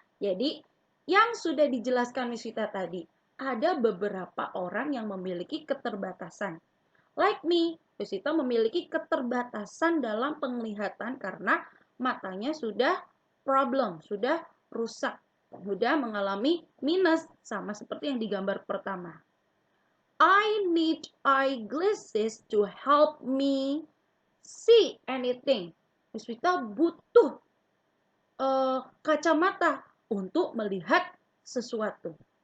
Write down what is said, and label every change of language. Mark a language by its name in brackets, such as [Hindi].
[Indonesian] Jadi yang sudah dijelaskan Miss Vita tadi, ada beberapa orang yang memiliki keterbatasan. [English] Like me, [Indonesian] Yusita memiliki keterbatasan dalam penglihatan karena matanya sudah problem, sudah rusak, sudah mengalami minus sama seperti yang digambar pertama. [English] I need eyeglasses to help me see anything. [Indonesian] Yusita butuh kacamata untuk melihat sesuatu.